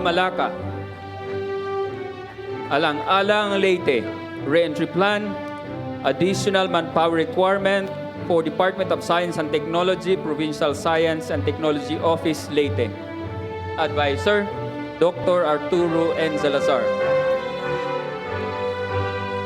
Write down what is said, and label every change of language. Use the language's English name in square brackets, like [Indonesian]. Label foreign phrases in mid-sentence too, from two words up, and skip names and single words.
[English] Malaca, Alang-Alang, Leyte. Re-entry plan, additional manpower requirement for Department of Science and Technology, Provincial Science and Technology Office, Leyte. Advisor, Dr. Arturo N. Salazar.